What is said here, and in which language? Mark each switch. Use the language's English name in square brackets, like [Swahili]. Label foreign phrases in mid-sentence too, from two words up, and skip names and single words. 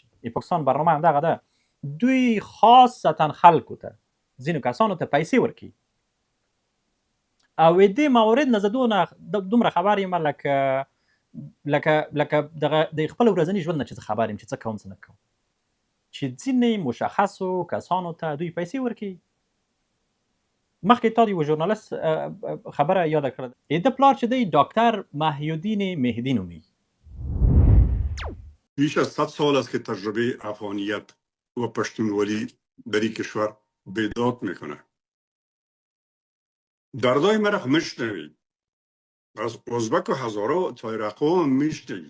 [Pashto] پاکستان برنامه هم دغه ده، دوی خاصتا خلکو ته، ځینو کسانو ته پیسې ورکوي او دې مورد نه زه دومره خبر یم لکه لکه دغه د خپل ورځني ژوند نه چې زه خبر یم چې څه کوم څه نه کوم چې ځینې مشخصو کسانو ته دوی پیسې ورکوي. مخکې تا د یوه ژورنالست خبره یاده کړه، د پلار چې دی ډاکتر محی الدین مهدی نومیږي. [Persian] بیش از 100 سال است که تجربه افغانیت و پشتونولی در این کشور بیداد میکنه. دردای مرا میشنوید، از ازبک و هزاره و تایرقا هم میشنوید.